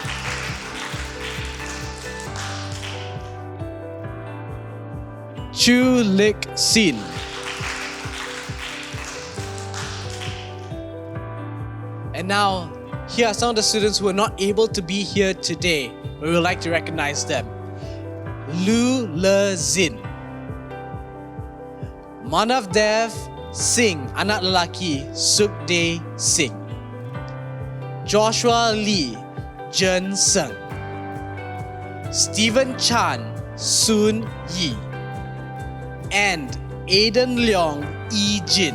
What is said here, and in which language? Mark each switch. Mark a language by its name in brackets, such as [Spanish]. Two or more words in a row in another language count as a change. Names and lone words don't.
[English] Chu Lik Sin, and now here are some of the students who are not able to be here today, but we would like to recognize them. Lu Le Zin, Manav Dev Singh, [Malay] anak lelaki [English] Sukde Singh, Joshua Lee Jen Seng, Stephen Chan Soon Yi, and Aiden Leong Yi Jin.